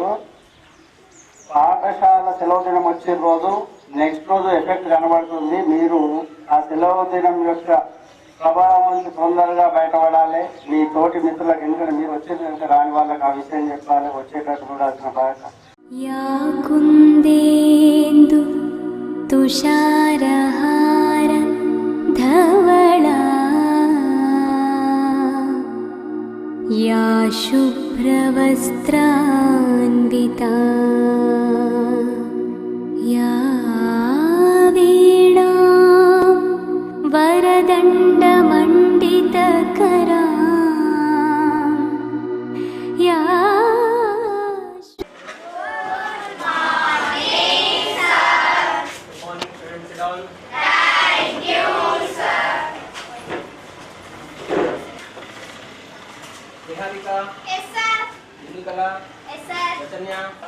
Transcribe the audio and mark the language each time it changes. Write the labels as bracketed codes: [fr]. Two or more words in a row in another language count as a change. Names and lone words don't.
[te] పాఠశాల సెలవు దినం వచ్చే రోజు నెక్స్ట్ రోజు ఎఫెక్ట్ కనబడుతుంది. మీరు ఆ సెలవు దినం యొక్క ప్రభావం నుంచి తొందరగా బయటపడాలి. మీ తోటి మిత్రులకు, ఎందుకంటే మీరు వచ్చేది కనుక రాని వాళ్ళకి ఆ విషయం చెప్పాలి, వచ్చేటట్టు చూడాల్సిన బాధ్యత. [sa] तुषारहार धवला या शुभ्रवस्त्रान्विता या वीणा दण्डमण्डितकरा या [en] Niharika. Yes, sir. Nicola. Yes, sir. Latanya.